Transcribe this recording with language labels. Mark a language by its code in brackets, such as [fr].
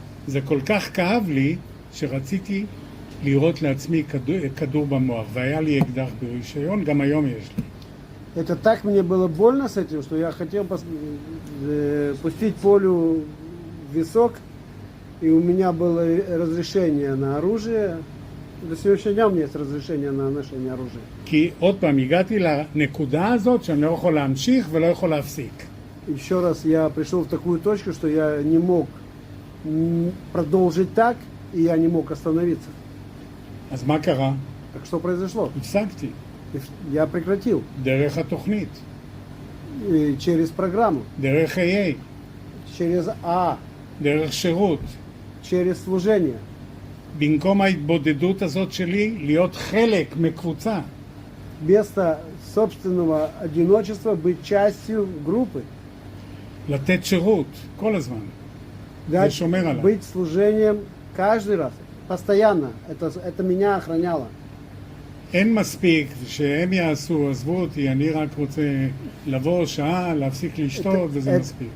[he] זה כל כך כאב לי, שרציתי לירות לעצמי כדור במוח, והיה לי אקדח ברישיון, גם היום יש לי. [ru] Это так мне было больно с этим, что я хотел пустить пулю в висок, и у меня было разрешение на оружие. До сегодняшнего дня у меня есть разрешение на ношение оружия. [he] כי עוד פעם, הגעתי לנקודה הזאת שאני לא יכול להמשיך ולא יכול להפסיק. [ru] Еще раз я пришел в такую точку, что я не мог продолжить так, и я не мог остановиться. [he] אז מה קרה? [ru] Так что произошло? [he] הפסקתי. [ru] Я прекратил. [he] דרך התוכנית, [ru] И через программу, [he] דרך AA, [ru] через [he] דרך שירות. [ru] через служение. [he] במקום ההתבודדות הזאת שלי, להיות חלק מקבוצה. [ru] Вместо собственного одиночества быть частью группы. [he] לתת שירות, כל הזמן. [ru] Дать, [he] шумер עליי. [ru] быть служением каждый раз, постоянно. Это меня охраняло. [he] אין מספיק שהם יעשו, עזבו אותי, אני רק רוצה לבוא שעה, להפסיק לשתות, וזה מספיק.